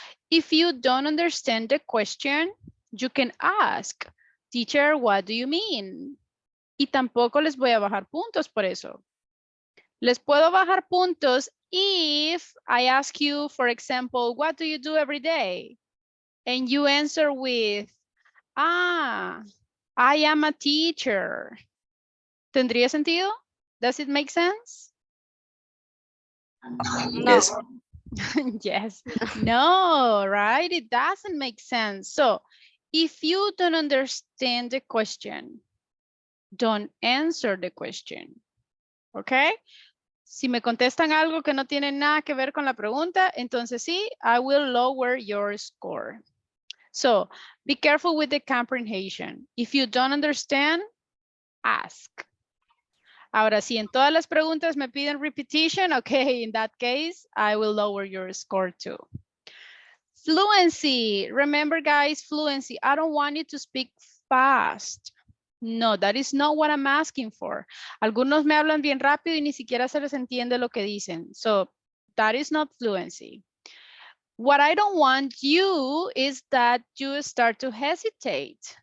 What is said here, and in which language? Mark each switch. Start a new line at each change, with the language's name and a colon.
English: If you don't understand the question, you can ask, teacher, what do you mean?
Spanish: Y tampoco les voy a bajar puntos por eso. Les puedo bajar puntos
English: if I ask you, for example, what do you do every day? And you answer with, I am a teacher.
Spanish: ¿Tendría sentido?
English: Does it make sense? Yes. Yes. No, right? It doesn't make sense. So if you don't understand the question, don't answer the question. Okay?
Spanish: Si me contestan algo que no tiene nada que ver con la pregunta, entonces sí,
English: I will lower your score. So be careful with the comprehension. If you don't understand, ask.
Spanish: Ahora, si en todas las preguntas me piden
English: repetition, okay, in that case, I will lower your score too. Fluency. Remember, guys, fluency. I don't want you to speak fast. No, that is not what I'm asking for.
Spanish: Algunos me hablan bien rápido y ni siquiera se les entiende lo que dicen.
English: So, that is not fluency. What I don't want you is that you start to hesitate.